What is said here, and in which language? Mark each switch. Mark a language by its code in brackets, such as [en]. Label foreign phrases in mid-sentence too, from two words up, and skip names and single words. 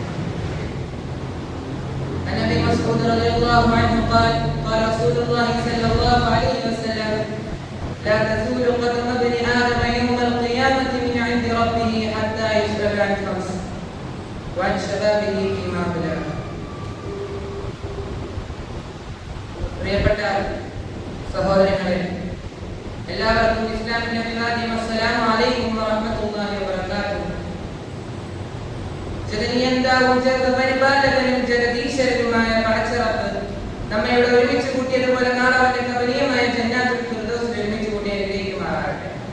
[ar] عن ابي مسعود رضي الله عنه قال قال رسول الله صلى الله عليه وسلم: لا تزول قدم ابن آدم يوم القيامة من عند ربه حتى يسأل عن خمس وعن شبابه فيما بلغ. [ml] പ്രിയപ്പെട്ട സഹോദരങ്ങളെ, എല്ലാവർക്കും ഇസ്ലാമിന്റെ അഭിവാദ്യം. [ar] السلام عليكم ورحمة الله وبركاته. [ml] ജഗന്നിയന്താവും ജഗപരിപാലകനും ജഗദീശ്വരനുമായ പടച്ചറപ്പ് നമ്മെ ഇവിടെ ഒരുമിച്ച് കൂട്ടിയതുപോലെ നാളെ അവന്റെ കബരീയമായ ജന്നാത്തുൽ ഫിർദൗസിൽ ഒരുമിച്ച് കൂട്ടി അനുഗ്രഹിക്കുമാറാകട്ടെ.